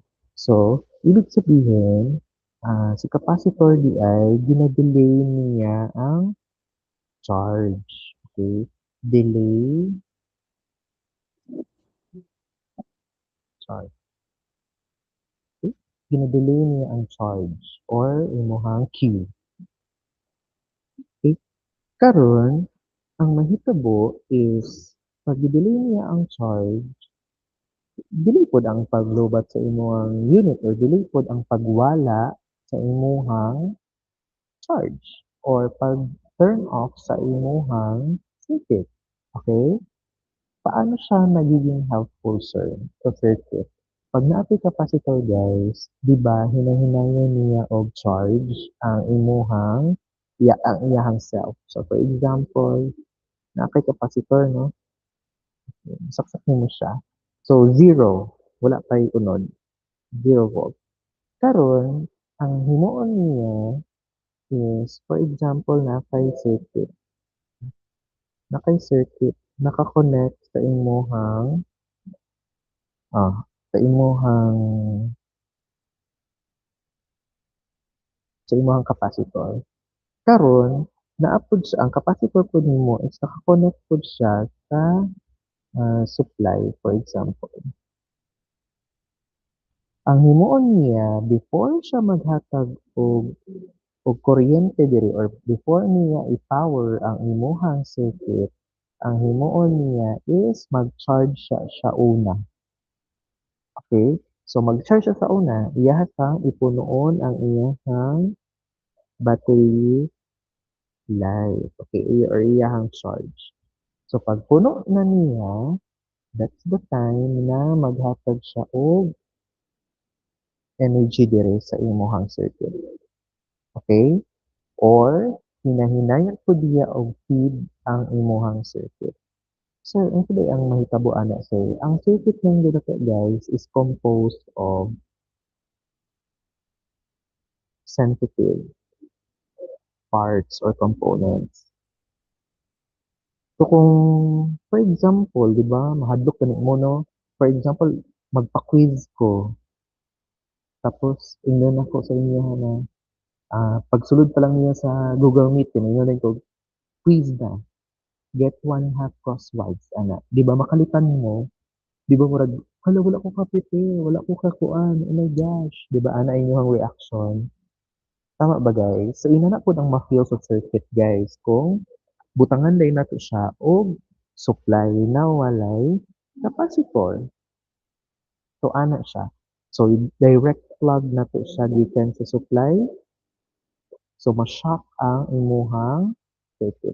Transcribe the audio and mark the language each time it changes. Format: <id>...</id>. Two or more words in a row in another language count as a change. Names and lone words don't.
<ceb>So, ibig sabihin, si capacitor di ay gina-delay niya ang charge.</ceb> <en>Okay? Delay charge.</en> <ceb>Okay? Gina-delay niya ang charge or imuhang Q. Okay? Karon, ang mahitabo is pag delay niya ang charge, delay pod ang paglobat sa imuhang unit or delay pod ang pagwala sa imuhang charge or pag-turn off sa imuhang circuit.</ceb> <tl>Okay? Paano siya nagiging helpful, sir, sa circuit?</tl> <ceb>Pag naatoy capacitor, guys, di ba, hinahinayan niya og charge ang ang iyahang self.</ceb> <en>So, for example, naatoy capacitor, no?</en> <ceb>Saksak mo siya. So, zero. Wala pa'y unod. 0 volt. Karon, ang himuon niya is,</ceb> <en>for example,</en> <ceb>nakay circuit, naka-connect sa imuhang capacitor. Karon, naapod siya, ang capacitor po nimo is naka-connect po siya sa supply,</ceb> <en>for example.</en> <ceb>Ang himuon niya,</ceb> <en>before siya</en> <ceb>maghatag og kuryente diri or before niya i-power ang imuhang circuit, ang himuon niya is mag-charge siya una. Okay? So, mag-charge siya sa una, iyahang ipunoon ang iyahang battery life. Okay? Or iyahang charge. So, pag puno na niya,</ceb> <en>that's the time</en> <ceb>na maghatag siya og energy dire sa imuhang circuit. Okay? Or, hinahinayan po diya og feed ang imuhang circuit. Sir, ang today ang mahitabo ana sir.</ceb> <en>Ang circuit ng dito guys is composed of sensitive parts or components. So kung, for example,</en> <ceb>di ba, mahadlok ka mo, no?</ceb> <en>For example,</en> <ceb>magpa-quiz ko. Tapos, ingnon ako sa inyo na pagsulod pa lang niya sa Google Meet, ingnon ko, quiz na.</ceb> <en>Get 1/2 crosswise, ana.</en> <ceb>Di ba, makalitan mo, di ba, murag, hala, wala ko kapite, wala ko kakuan,</ceb> <en>oh my gosh.</en> <ceb>Di ba, ana inyong reaction? Tama ba, guys? So, ina na po ang ma-feel sa circuit, guys, kung butangan day nato siya og supply na walay capacitor. So, ana siya. So, direct plug nato siya gikan sa supply. So, ma-shock ang imuhang circuit.</ceb>